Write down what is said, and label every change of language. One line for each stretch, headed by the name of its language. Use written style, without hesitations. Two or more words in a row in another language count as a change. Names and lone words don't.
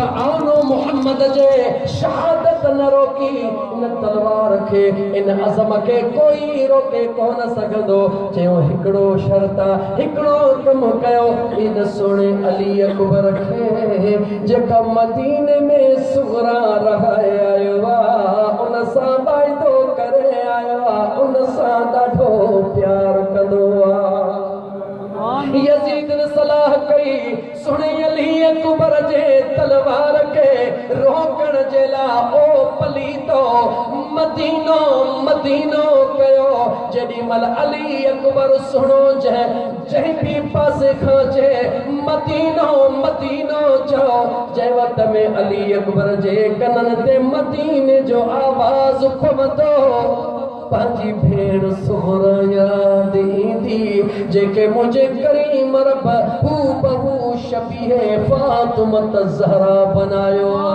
Sindhi: आनो मोहम्मद जे शहादत न रोकी इन तलवार खे इन अज़म खे कोई रोके कोन सघंदो चयो हिकिड़ो शर्त हिकिड़ो कम कयो इन सोने अली अकबर खे जेका मदीने में सुगरा रहाए आयो आहे उन सां वाइदो करे आयो आहे उन सां ॾाढो प्यार कंदो आहे यज़ीद ने सलाह कई सुने अली अकबर जे तलवार के रोकण जे लाइ ओ पलीतो मदीनो मदीनो कयो जेॾी महिल अली अकबर सुनो जंहिं भी पासे खां जे मदीनो मदीनो चओ जंहिं वक़्त में अली अकबर जे कननि ते मदीने जो आवाज़ पवंदो पंहिंजी भेण सुहरा याद ईंदी जेके मुंहिंजे करीम रब हू बहू शबीह फातिमत ज़हरा बनायो